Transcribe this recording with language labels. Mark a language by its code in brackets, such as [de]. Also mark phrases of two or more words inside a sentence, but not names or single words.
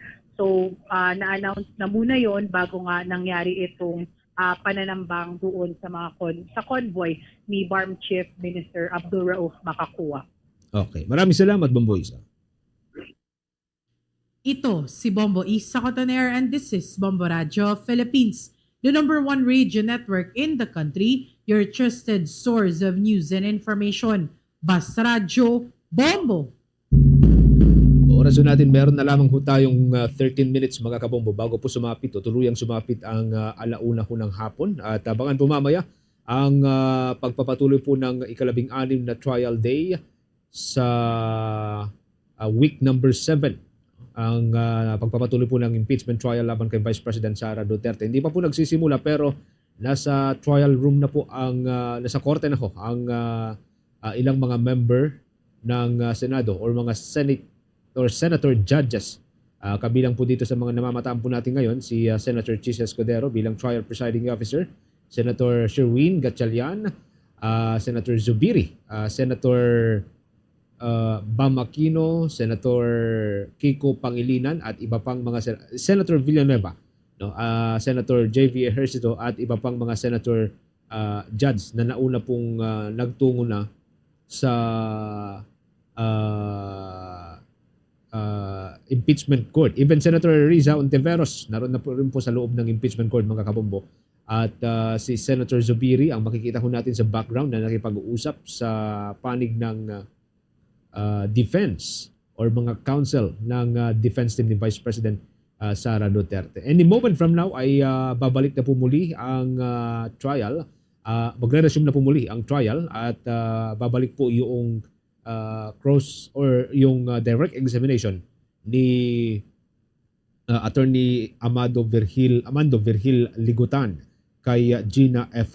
[tl] So, na-announce na muna yon bago nga nangyari itong pananambang doon sa mga sa convoy ni BARM Chief Minister 𝐓𝐴𝐷 Makakuwa. Okay. Maraming salamat, Bombo Isa. Ito si [en] Bombo Isa Cotoner and this is Bombo Radio Philippines, the #1 radio network in the country, your trusted source of news and information. [tl] Bas Radio Bombo! Oras natin, meron na lamang ho tayong 13 minutes mga kabombo bago po sumapit o tuluyang sumapit ang alauna ho ng hapon. At abangan po mamaya ang pagpapatuloy po ng ika-16 na [en] trial day [tl] sa [en] week number [tl] 7 ang pagpapatuloy po ng [en] impeachment trial [tl] laban kay Vice President Sara Duterte. Hindi pa po nagsisimula pero nasa [en] trial room [tl] na po nasa korte na ho ang ilang mga member ng Senado or mga [en] Senate or Senator judges. [tl] Kabilang po dito sa mga namamataan po natin ngayon si Senator 𝐒𝐶 𝐈𝐦𝐩𝐿 bilang [en] trial presiding officer, [tl] Senator Sherwin Gatchalian, Senator Zubiri, Senator Bam Aquino, Senator 𝐓𝐡𝐞 Pangilinan at iba pang mga Senator Villanueva, no? Senator J.V. Ejercito at iba pang mga [en] senator judge [tl] na nauna pong nagtungo na sa [en] impeachment court. [tl] Even Senator Riza Ontiveros naroon na po rin po sa loob ng [en] impeachment court, [tl] mga kabombo. At si Senator Zubiri ang makikita ko natin sa background na nakipag-uusap sa panig ng defense or mga counsel ng [en] defense team [tl] ni Vice President Sara Duterte. [en] Any moment from now [tl] ay babalik na po muli ang trial. Magre-resume na po muli ang trial at babalik po yung cross or yung [en] direct examination [tl] ni Attorney Amando Virgil Ligutan kay Gina F.